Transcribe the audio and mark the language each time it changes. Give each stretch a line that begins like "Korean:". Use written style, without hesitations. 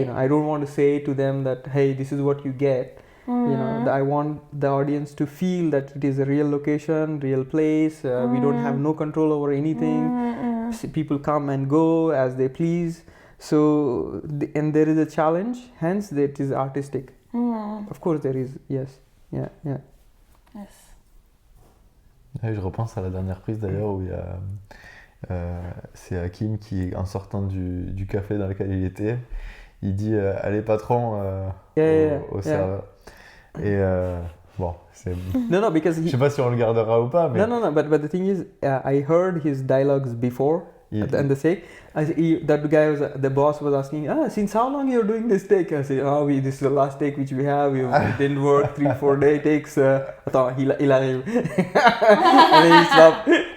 English: You know, I don't want to say to them that hey, this is what you get. You know, I want the audience to feel that it is a real location, real place. We don't have no control over anything. People come and go as they please. So, and there is a challenge, hence that is artistic. Of course there is, yes. Yeah. Yes.
French: Et je repense à la dernière prise d'ailleurs où il y a, c'est Hakim qui, en sortant du café dans lequel il était, il dit allez patron au serveur. Et bon, c'est.
English: No, because
French: Je sais pas si on le gardera ou pas, mais.
English: no. But the thing is, I heard his dialogues before. And the say, that guy the boss was asking, since how long you're doing this take? I say, this is the last take which we have. We didn't work 3-4 day takes.
French: Attends, il arrive.
English: And then he stopped.